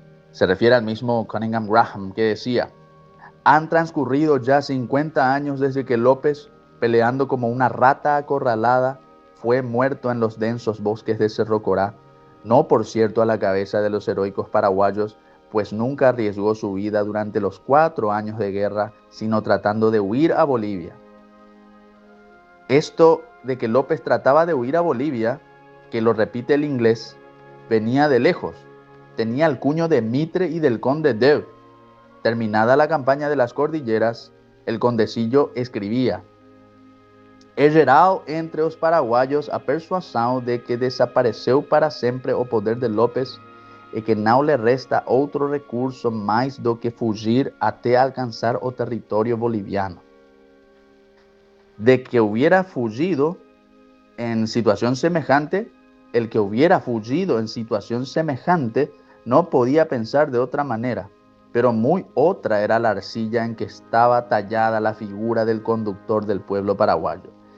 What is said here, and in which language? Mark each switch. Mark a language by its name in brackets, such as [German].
[Spanish] Se refiere al mismo Cunningham Graham, que decía: han transcurrido ya 50 años desde que López, peleando como una rata acorralada, fue muerto en los densos bosques de Cerro Corá, no por cierto a la cabeza de los heroicos paraguayos, pues nunca arriesgó su vida durante los 4 años de guerra, sino tratando de huir a Bolivia. Esto de que López trataba de huir a Bolivia, que lo repite el inglés, venía de lejos. Tenía el cuño de Mitre y del conde Deu. Terminada la campaña de las cordilleras, el condecillo escribía: [Portuguese] he gerado entre os paraguayos a persuasão de que desapareceu para sempre o poder de López e que não lhe resta outro recurso mais do que fugir até alcançar o território boliviano. [Spanish] De que hubiera fugido en situación semejante, el que hubiera fugido en situación semejante no podía pensar de otra manera, pero muy otra era la arcilla en que estaba tallada la figura del conductor del pueblo paraguayo.